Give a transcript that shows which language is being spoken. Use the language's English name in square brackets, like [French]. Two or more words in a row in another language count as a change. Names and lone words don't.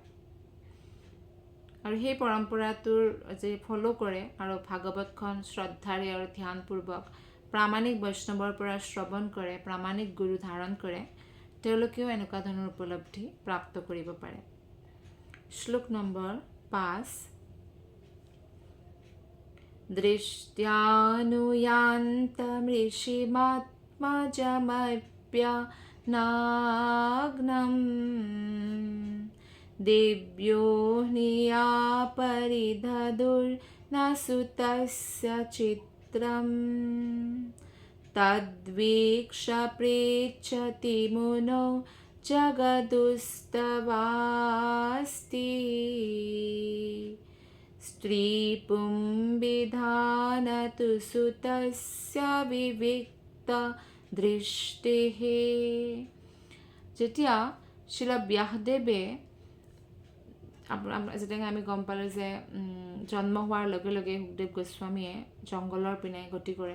[Assamese] আৰু সেই পৰম্পৰাটোৰ যে ফ'ল' কৰে আৰু ভাগৱতখন শ্ৰদ্ধাৰে আৰু ধ্যানপূৰ্বক প্ৰামাণিক বৈষ্ণৱৰ পৰা শ্ৰৱণ কৰে, প্ৰামাণিক গুৰু ধাৰণ কৰে, তেওঁলোকেও এনেকুৱা ধৰণৰ উপলব্ধি প্ৰাপ্ত কৰিব পাৰে। শ্লোক নম্বৰ [Sanskrit] 5। दृष्ट्यानुयान्तमृषिमात्मजमप्यनाग्नं दिव्यो परिदधुर्नसुतस्य चित्रं तद्वीक्ष्य पृच्छति मुनौ जगदुस्तवास्ति স্ত্রী পুংবিধানতু সুতস্য বিবিক্ত দৃষ্টিঃ। [Assamese] যেতিয়া শিল ব্যাসদেৱে যেনেকৈ আমি গম পালোঁ যে জন্ম হোৱাৰ লগে লগে সুখদেৱ গোস্বামীয়ে জংঘলৰ পিনে গতি কৰে।